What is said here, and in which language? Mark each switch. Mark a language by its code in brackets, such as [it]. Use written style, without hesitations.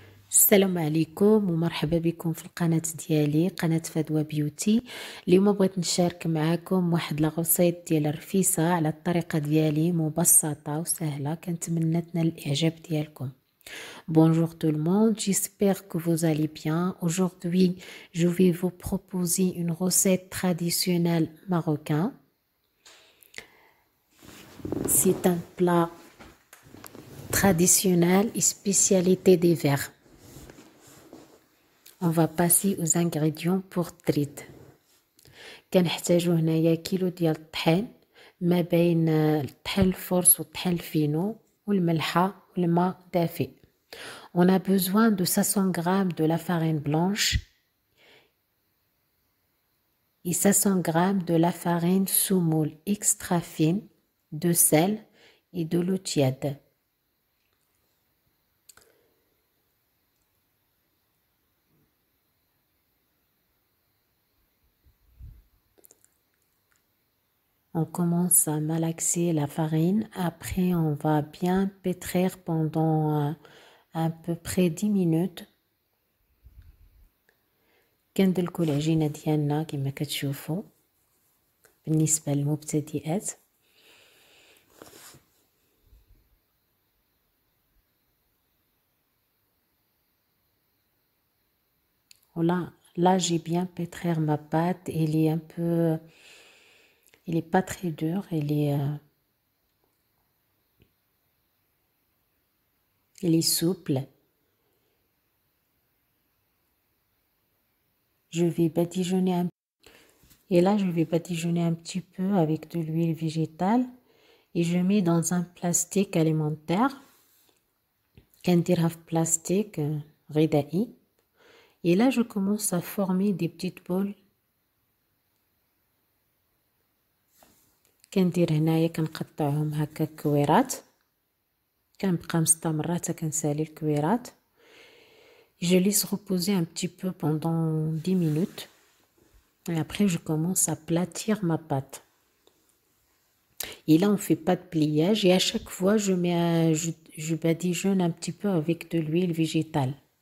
[ar] السلام عليكم ومرحبا بكم في القناة ديالي قناة فدوى بيوتي. اليوم بغيت نشارك معكم واحد لاغوسيط ديال الرفيسة على الطريقة ديالي مبسطة وسهلة، كنتمنى تنال الاعجاب ديالكم. [fr] Bonjour tout le monde, j'espère que vous allez bien. Aujourd'hui, je vais vous proposer une recette traditionnelle marocaine. C'est un plat traditionnel et spécialité des Verts. On va passer aux ingrédients pour تريد. [ar] كنحتاجو هنايا كيلو ديال الطحين ما بين الطحين الفرص والطحين الفينو والملحه والماء دافئ. [fr] On a besoin de 500 g de la farine blanche et 500 g de la farine semoule extra fine, de sel et de l'eau tiède. On commence à malaxer la farine. Après, on va bien pétrir pendant à peu près 10 minutes. [ar] كندلكو العجينة ديالنا كما كتشوفوا بالنسبة للمبتدئات. [fr] Là, j'ai bien pétrir ma pâte. Elle est un peu... Elle n'est pas très dure. Elle est souple. Je vais badigeonner un... Et là, je vais badigeonner un petit peu avec de l'huile végétale. Et je mets dans un plastique alimentaire. [ar] كنديرها في plastique غذائي. [fr] Et là, je commence à former des petites boules. [ar] كندير هنايا كنقطعهم هكا كويرات، كنبقى مستمرة حتى كنسالي الكويرات. [fr] Je laisse reposer un petit peu pendant 10 minutes. Et après, je commence à aplatir ma pâte. Et là, on fait pas de pliage. Et à chaque fois, je badigeonne un petit peu avec de l'huile végétale.